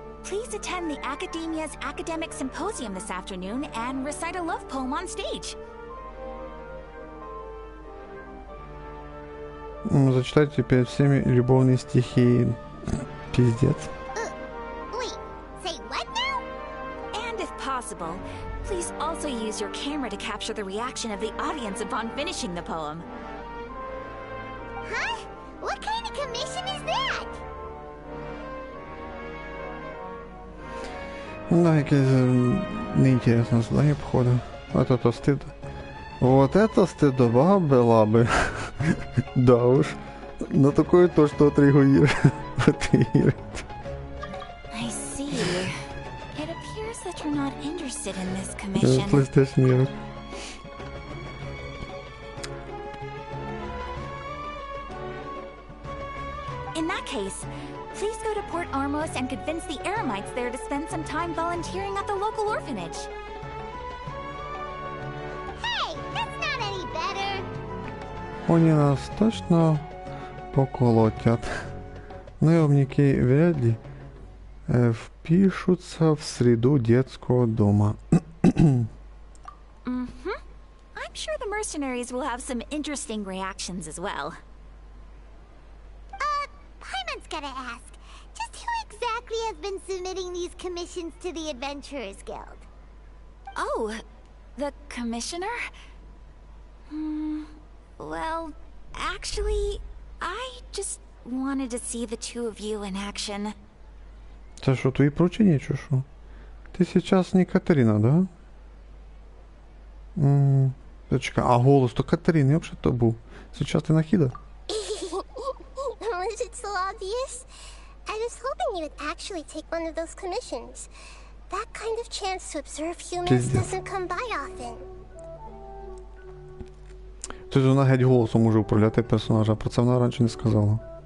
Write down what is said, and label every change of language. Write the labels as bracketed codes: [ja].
[en] Please attend the Academia's Academic Symposium this afternoon and recite a love poem on stage. [ru] Зачитайте перед всеми любовные стихи. Пиздец. [en] Wait, say what now? And if possible, please also use your camera to capture the reaction of the audience upon finishing the poem. Huh? What kind of commission is that? [ru] Да, якесь неинтересное задание, походу. Вот это стыд. Вот это стыдоба была бы. Да уж. На такое то, что отреагирует. [en] I see. It appears that you're not interested in this commission. PlayStation Europe. In that case, please go to Port Armos and convince the Eremites there to spend some time volunteering at the local orphanage. Hey, that's not any better. [ru] Они нас точно поколотят. Наемники вряд ли впишутся в среду детского дома. [en] I'm sure the mercenaries will have some interesting reactions as well. Paimon's gotta ask. Just who exactly has been submitting these commissions to the Adventurers Guild? Oh, The commissioner? Well, actually, I just wanted to see the two of you in action. [uk] Це що, твої поручення чи що? Ти сейчас не Катерина, да? Чекай, а голос то Катерини, я взагалі то був. Сейчас ти Нахіда? [en] Was it so obvious? I was hoping you would actually take one of those commissions. That kind of chance to observe humans doesn't come by often. [uk] Тобто вона геть голосом може управляти персонажа, про це вона раніше не сказала.